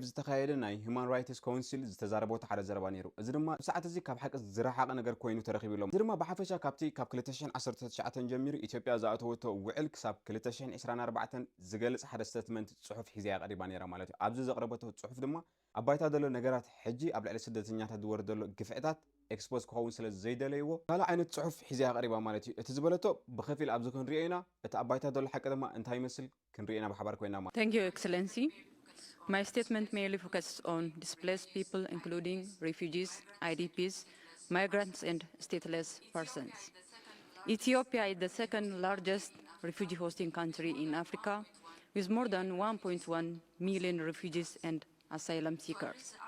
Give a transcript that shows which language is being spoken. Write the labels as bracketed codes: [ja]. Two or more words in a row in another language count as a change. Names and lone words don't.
[ti] ዝተኻየደ ናይ ሂውማን ራይትስ ካውንስል ዝተዛረበ ሓደ ዘረባ ነይሩ እዚ ድማ ብሰዓት እዚ ካብ ሓቂ ዝረሓቐ ነገር ኮይኑ ተረኺብሎም እዚ ድማ ብሓፈሻ ካብቲ ካብ 2019 ጀሚሩ ኢትዮጵያ ዝኣተወቶ ውዕል ክሳብ 2024 ዝገልጽ ሓደ ስቴትመንት ጽሑፍ ሒዛ ቀሪባ ነይራ ማለት እዩ ኣብዚ ዘቕረበቶ ጽሑፍ ድማ ኣባይታ ዘሎ ነገራት ሕጂ ኣብ ልዕሊ ስደተኛታት ዝወርድ ዘሎ ግፍዕታት ኤክስፖዝ ክኸውን ስለ ዘይደለይዎ ካልእ ዓይነት ጽሑፍ ሒዛ ቀሪባ ማለት እዩ እቲ ዝበለቶ ብኸፊል ኣብዚ ክንሪኦ ኢና እቲ ኣባይታ ዘሎ ሓቂ ድማ እንታይ ይመስል ክንሪኦ ኢና ብሓባር ኮይና ማለት [en] Thank you, Excellency. My statement mainly focuses on displaced people, including refugees, IDPs, migrants, and stateless persons. Ethiopia is the second largest refugee hosting country in Africa, with more than 1.1 million refugees and asylum seekers.